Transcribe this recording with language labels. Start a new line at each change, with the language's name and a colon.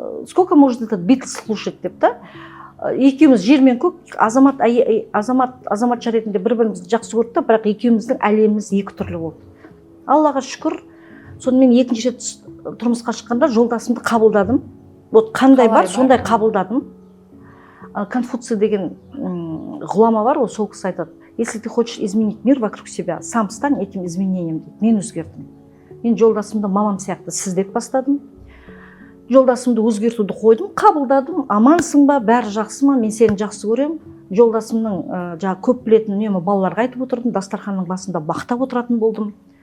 Russian: Сколько может этот Битлз слушать
Kazakh: деп та. Екеуміз жер мен көк, азаматша ретінде бір-бірімізді жақсы көрді, бірақ екеуміздің әлеміміз екі түрлі болды. Аллаға шүкір. Сонымен екінші рет тұрмысқа шыққанда жолдасымды қабылдадым. Вот қандай бар, сондай қабылдадым. Конфуций деген ғұлама бар, ол сол кісі айтады:
Russian: если ты хочешь изменить мир вокруг себя, сам стань этим изменением
Kazakh: дейді. Мен өзгердім. Мен жолдасымды мамам сияқты сіздеп бастадым. Жолдасымды өзгертуді қойдым, қабылдадым. Амансың ба, бәрі жақсы ма, мен сені жақсы көремін. Жолдасымның жаңа көп білетін үнемі балаларға айтып отырдым, дастарханның басында бақтап отыратын болдым.